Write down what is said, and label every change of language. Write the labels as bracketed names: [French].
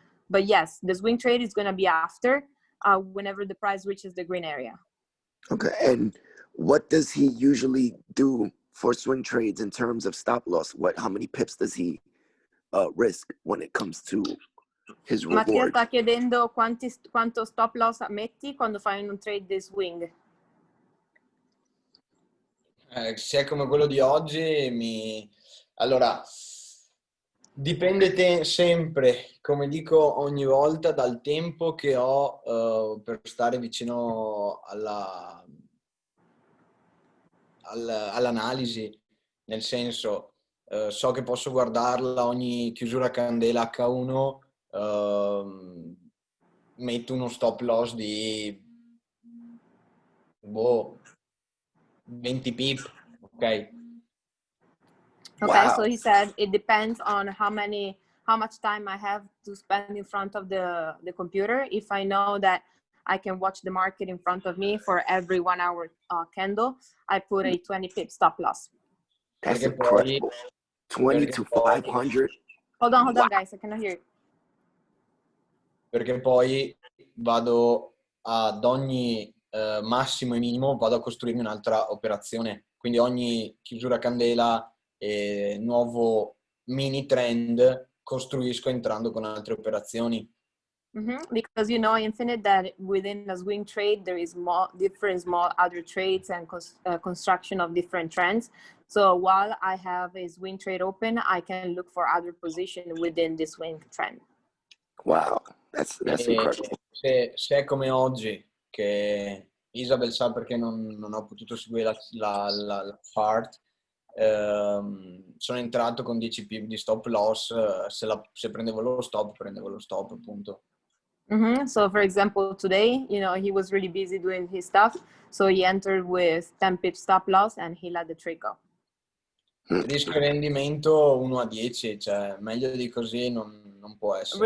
[English] But yes, the swing trade is gonna be after, whenever the price reaches the green area. Okay, and what does he usually do for swing trades in terms of stop loss? How many pips does he risk when it comes to his [Italian] Mattia reward? sta chiedendo quanto stop loss metti quando fai un trade di swing. Se è come quello di oggi, allora dipende sempre, come dico ogni volta, dal tempo che ho per stare vicino all'analisi, nel senso so che posso guardarla ogni chiusura a candela H1, metto uno stop loss di 20 pip, ok? [English] Okay, Wow. so he said it depends on how much time I have to spend in front of the computer. If I know that I can watch the market in front of me for every 1 hour candle, I put a 20 pip stop loss. That's [Italian] Perché poi, [English] incredible. 20 to 500. Hold on, guys, I cannot hear you. [Italian] perché poi vado ad ogni massimo e minimo, vado a costruirmi un'altra operazione. Quindi ogni chiusura a candela e nuovo mini trend costruisco entrando con altre operazioni. [English] Because you know, Infinite, that within a swing trade there is more different small other trades and construction of different trends. So while I have a swing trade open, I can look for other position within this swing trend. Wow, that's incredible. [Italian] Se è come oggi, che Isabel sa perché non ho potuto seguire la chart, sono entrato con 10 pip di stop loss, se prendevo lo stop appunto. [English] So for example, today, you know, he was really busy doing his stuff, so he entered with 10 pip stop loss and he let the trade go. [Italian] Rischio e rendimento 1 a 10, cioè meglio di così non può essere.